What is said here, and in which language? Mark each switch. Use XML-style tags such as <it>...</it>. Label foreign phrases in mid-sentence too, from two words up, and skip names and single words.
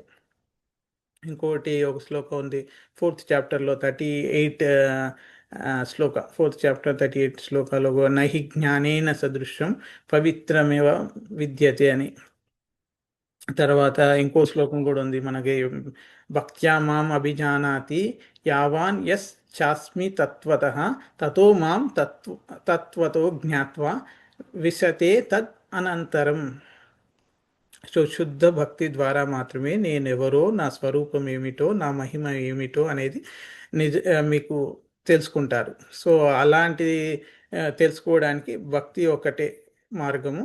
<te>ఇంకోటి ఒక శ్లోకం ఉంది 4th చాప్టర్లో 38 శ్లోక 4th చాప్టర్ 38 శ్లోకాలో</te> <sa>నహి జ్ఞానేన సదృశం పవిత్రమేవ విద్యతే</sa> <te>అని. తర్వాత ఇంకో శ్లోకం కూడా ఉంది మనకి,</te> <sa>భక్త్యా మాం అభిజానాతి యావాన్ యస్ చాస్మి తత్వతః తతో మాం తత్వతో జ్ఞాత్వా విశతే తద్ అనంతరం.</sa> <te>సో శుద్ధ భక్తి ద్వారా మాత్రమే నేనెవరో, నా స్వరూపం ఏమిటో, నా మహిమ ఏమిటో అనేది మీకు తెలుసుకుంటారు. సో అలాంటి తెలుసుకోవడానికి భక్తి ఒకటే మార్గము.</te>